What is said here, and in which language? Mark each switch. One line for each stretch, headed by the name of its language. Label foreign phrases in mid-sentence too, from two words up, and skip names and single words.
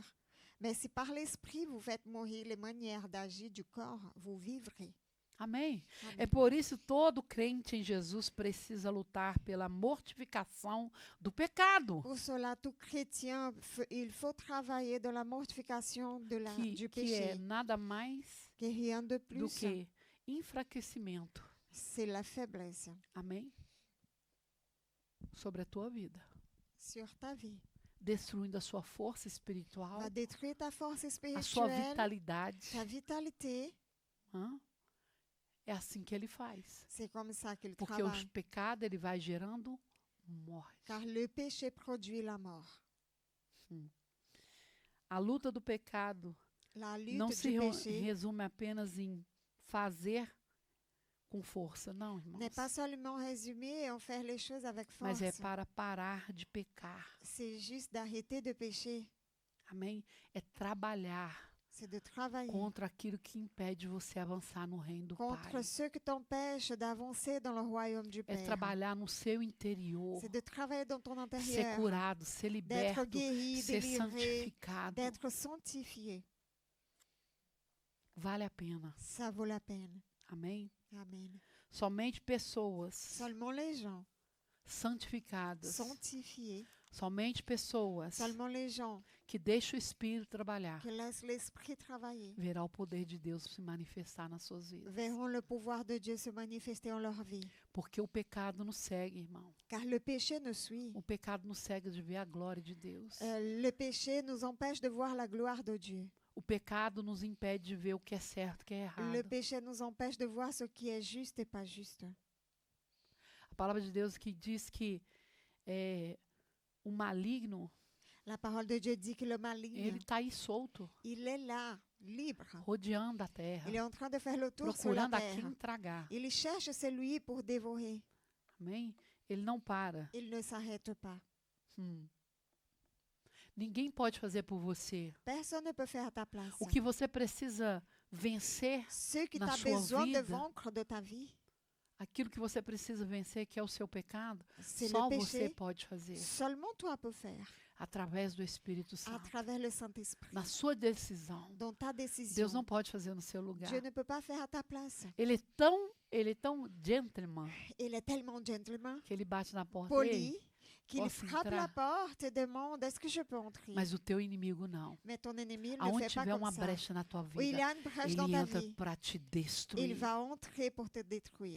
French: Mais si par l'Esprit vous faites mourir les manières d'agir du corps, vous vivrez.
Portuguese: Amém? Amém. É por isso todo crente em Jesus precisa lutar pela mortificação do pecado,
French: Pour cela, tout chrétien, il faut travailler dans la mortification du
Portuguese: que é
French: péché,
Portuguese: nada mais
French: qui est rien de
Portuguese: do
French: plus.
Portuguese: que enfraquecimento.
French: C'est la faiblesse
Portuguese: Amém? Sobre a tua vida,
French: sur ta vie.
Portuguese: destruindo a sua força espiritual,
French: Va détruire ta force
Portuguese: a sua
French: spirituelle,
Portuguese: vitalidade.
French: ta vitalité.
Portuguese: Hã? É assim que ele faz.
French: C'est comme ça qu'il
Portuguese: Porque o
French: travaille.
Portuguese: pecado ele vai gerando morte.
French: Car le péché produit la mort.
Portuguese: A luta do pecado
French: La lutte
Portuguese: não
French: du
Portuguese: se
French: péché
Portuguese: resume apenas em fazer com força, não, irmãos.
French: n'est pas seulement résumé en faire les choses avec
Portuguese: Mas
French: force.
Portuguese: é para parar de pecar.
French: C'est juste d'arrêter de pécher.
Portuguese: Amém? É trabalhar
French: C'est de travailler
Portuguese: contra aquilo que impede você avançar no reino do
French: contre
Portuguese: Pai.
French: ceux qui t'empêchent d'avancer dans le royaume du
Portuguese: É
French: Père.
Portuguese: trabalhar no seu interior,
French: C'est de travailler dans ton
Portuguese: ser
French: intérieur,
Portuguese: curado, ser
French: d'être
Portuguese: liberto,
French: guéri,
Portuguese: ser
French: délivré,
Portuguese: santificado.
French: d'être sanctifié.
Portuguese: Vale a pena.
French: Ça vaut la peine.
Portuguese: Amém?
French: Amen.
Portuguese: Somente pessoas
French: Seulement les gens
Portuguese: santificadas,
French: sanctifiés,
Portuguese: somente pessoas
French: seulement les gens
Portuguese: que deixam o Espírito trabalhar,
French: qui laissent l'Esprit travailler,
Portuguese: verá o poder de Deus se manifestar nas suas vidas.
French: verront le pouvoir de Dieu se manifester en leur vie.
Portuguese: Porque o pecado nos segue, irmão.
French: Car le péché nous suit.
Portuguese: O pecado nos segue de ver a glória de Deus.
French: Le péché nous empêche de voir la gloire de Dieu.
Portuguese: O pecado nos impede de ver o que é certo e o que é errado.
French: Le péché nous empêche de voir ce qui est juste et pas juste.
Portuguese: A palavra de Deus que diz que o maligno,
French: La parole de Dieu dit que le malign,
Portuguese: ele está aí solto,
French: il est là, libre.
Portuguese: rodeando a terra,
French: Il est en train de faire le tour sur la
Portuguese: procurando a
French: terre.
Portuguese: quem tragar.
French: Il cherche celui pour dévorer.
Portuguese: Amém? Ele não para.
French: Il ne s'arrête pas.
Portuguese: Ninguém pode fazer por você.
French: Personne ne peut faire à ta place.
Portuguese: O que você precisa vencer,
French: Ce que tu
Portuguese: na as sua
French: besoin de
Portuguese: vida,
French: vaincre de ta vie,
Portuguese: aquilo que você precisa vencer, que é o seu pecado,
French: c'est
Portuguese: só
French: le
Portuguese: você
French: péché.
Portuguese: pode fazer.
French: Seulement toi peux faire
Portuguese: Através do Espírito
French: à
Portuguese: Santo.
French: travers le Saint-Esprit.
Portuguese: Na sua decisão.
French: Dans ta
Portuguese: Deus
French: décision,
Portuguese: não pode fazer no seu lugar.
French: Dieu ne peut pas faire à ta place.
Portuguese: Ele é tão gentleman
French: Il est tellement gentleman,
Portuguese: que ele bate na porta.
French: poli, qu'il
Portuguese: Posso
French: frappe la
Portuguese: entrar?
French: porte et demande, est-ce que je peux entrer?
Portuguese: Mas o teu inimigo não.
French: Mais ton ennemi, il ne
Portuguese: Aonde
French: fait pas
Portuguese: tiver
French: comme
Portuguese: uma
French: ça.
Portuguese: brecha na tua
French: Où il
Portuguese: vida,
French: y a une brèche dans
Portuguese: ele
French: ta
Portuguese: entra
French: vie,
Portuguese: para te
French: il
Portuguese: destruir.
French: va entrer pour te détruire.